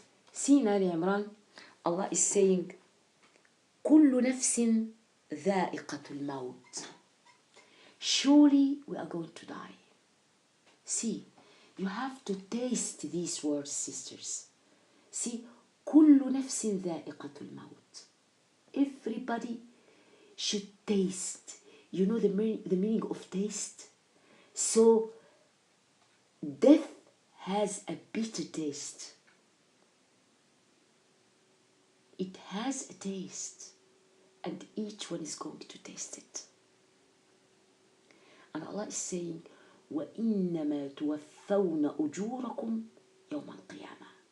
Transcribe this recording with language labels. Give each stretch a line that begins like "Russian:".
English: See in Al Imran, Allah is saying,
Arabic: كل نفس ذائقة الموت.
English: Surely we are going to die. See, you have to taste these words, sisters. See,
Arabic: كل نفس ذائقة الموت.
English: Everybody should taste. You know the meaning of taste? So, death has a bitter taste. It has a taste, and each one is going to taste it. And Allah is saying,
Arabic: وَإِنَّمَا تُوَفَّوْنَ أُجُورَكُمْ يَوْمَ الْقِيَامَةِ.